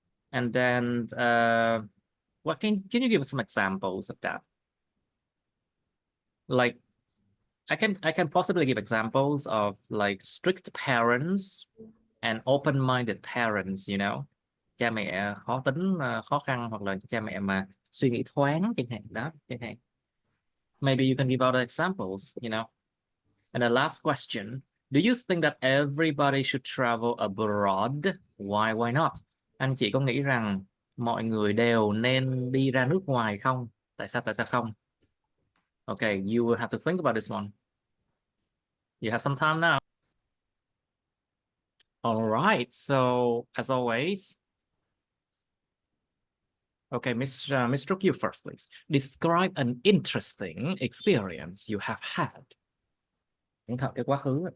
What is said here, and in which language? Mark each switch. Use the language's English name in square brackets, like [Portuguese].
[English] And then, what can you give us some examples of that? Like, I can possibly give examples of like strict parents and open-minded parents, you know. [Vietnamese] Cha mẹ khó tính, khó khăn, hoặc là cha mẹ mà suy nghĩ thoáng chẳng hạn đó, chẳng hạn. [English] Maybe you can give out examples, you know. And the last question, do you think that everybody should travel abroad? Why not? [Vietnamese] Anh chị có nghĩ rằng mọi người đều nên đi ra nước ngoài không? Tại sao không? [English] Okay, you will have to think about this one. You have some time now. All right, so as always, okay, Miss Trúc, you first, please. Describe an interesting experience you have had. [Vietnamese] Cẩn thận cái quá khứ.